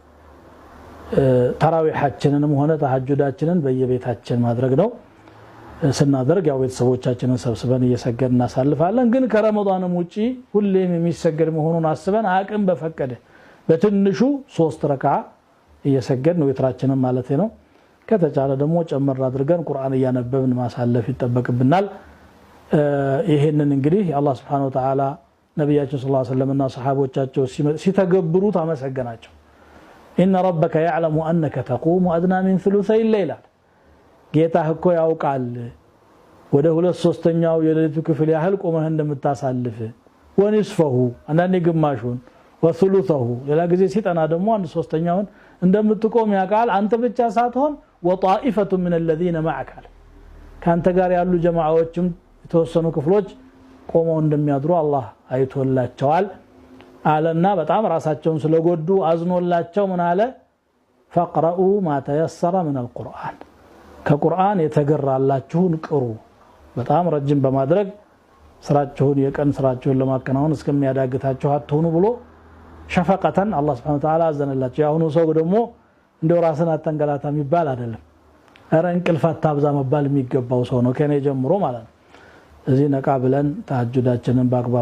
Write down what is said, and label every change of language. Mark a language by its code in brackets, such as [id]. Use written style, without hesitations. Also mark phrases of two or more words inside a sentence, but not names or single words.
[am] ተራዊሐችንንም ሆነ ተሐጁዳችንን በየቤታችን ማድረግ ነው። ስናደርግ ያው ቤተሰቦቻችንን ሰብስበን እየሰገድን እናሳልፋለን። ግን ከረመዳንም ውጪ ሁሌም የሚሰገድ መሆኑን አስበን አቅም በፈቀደ በትንሹ 3 ረካዓ እየሰገድን ወትራችንን ማለት ነው ከተቻለ ደግሞ ጨመር አድርገን ቁርአን እያነበብን ማሳለፍ ይተበቅብናል ይሄንን እንግዲህ አላህ [ar] سبحانه وتعالى [am] ነብያችን [ar] صلى الله عليه وسلم [am] እና ሰሃቦቻቸው ሲተገብሩት አመሰገናቸው [ar] إن ربك يعلم أنك تقوم أدنى من ثلثي الليل [am] ጌታህ እኮ ያውቃል ወደ 2/3ኛው የሌሊቱ ክፍል ያህል ቆመህ እንደምታሳልፍ ወንስፈሁ አንዳንዴ ግማሹን ወثلثه ሌላ ጊዜ ሲጠና ደግሞ 1/3ኛውን እንደምትቆም ያውቃል አንተ ብቻ ሳትሆን [ar] وطائفة من الذين معك [am] ካንተ ጋር ያሉ ጀማዓዎችም የተወሰኑ ክፍሎች ቆመው እንደሚያድሩ አላህ አይቶላቸዋል አለና በጣም ራሳቸውን ስለጎዱ አዝኖላቸው ምን አለ [ar] فقرؤوا ما تيسر من القرآن [am] ከቁርአን የተገራላችሁን ቅሩ በጣም ረጅም በማድረግ ስራችሁን የቀን ስራችሁን ለማከናወን እስከሚያዳግታችሁ አትሆኑ ብሎ ሸፈቀተን አላህ [ar] سبحانه وتعالى [am] አዘነላቸው ያሁኑ ሰው ደግሞ እንደው ራስን አተንገላታ የሚባል አይደለም አረ እንቅልፍ አታብዛ መባል የሚገባው ሰው ነው ከኔ ጀምሮ ማለት ነው እዚህ ነቃ ብለን ተሐጁዳችንን በአግባቡ